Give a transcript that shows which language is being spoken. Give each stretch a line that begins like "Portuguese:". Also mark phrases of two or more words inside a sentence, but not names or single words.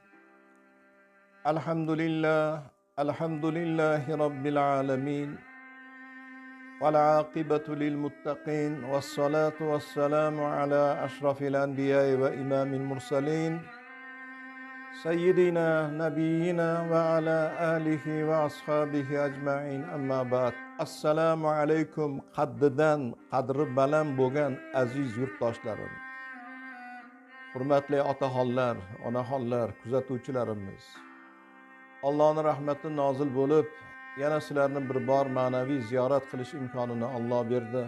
Arabic: الحمد لله رب العالمين والعاقبة للمتقين والصلاة والسلام على أشرف الأنبياء وإمام المرسلين سيدنا نبينا وعلى آله وأصحابه أجمعين أما بعد. السلام عليكم
Uzbek: qadri baland bo'lgan aziz yurtdoshlarim. Hurmatli otaxonlar, onaxonlar, kuzatuvchilarimiz. Allohning rahmati nozil bo'lib, yana sizlarni bir bor ma'naviy ziyorat qilish imkonini Alloh berdi.